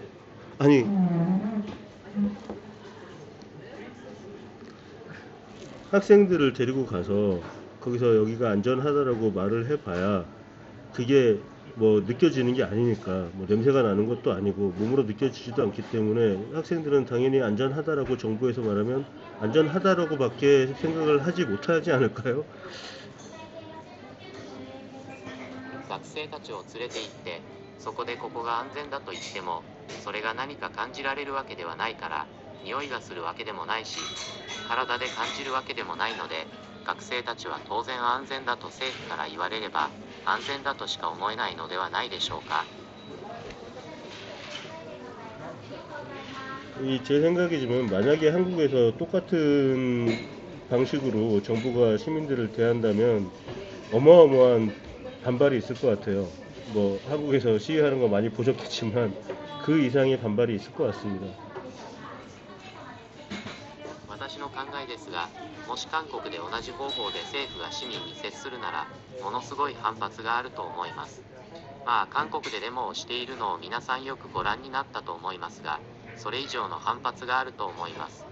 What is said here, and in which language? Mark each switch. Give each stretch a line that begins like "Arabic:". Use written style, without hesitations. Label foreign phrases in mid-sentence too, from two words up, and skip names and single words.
Korean: 아니 학생들을 데리고 가서 거기서 여기가 안전하다라고 말을 해봐야 그게 뭐 느껴지는 게 아니니까, 뭐 냄새가 나는 것도 아니고 몸으로 느껴지지도 않기 때문에 학생들은 당연히 안전하다라고 정부에서 말하면 안전하다라고 밖에 생각을 하지 못하지 않을까요?
Japanese: 学生たちを連れて行ってそこでここが安全だと言ってもそれが何か感じられるわけではないから、匂いがするわけでもないし体で感じるわけでもないので、学生たちは当然安全だと政府から言われれば安全だとしか思えないのではないでしょうか。
Korean: 제 생각이지만 만약에 한국에서 똑같은 방식으로 정부가 시민들을 대한다면 어마어마한 반발이 있을 것 같아요. 뭐 한국에서 시위하는 거 많이 보셨겠지만 그 이상의 반발이 있을 것 같습니다.
Japanese: 私の考えですが、もし韓国で同じ方法で政府が市民に接するなら、ものすごい反発があると思います。まあ韓国でデモをしているのを皆さんよくご覧になったと思いますが、それ以上の反発があると思います。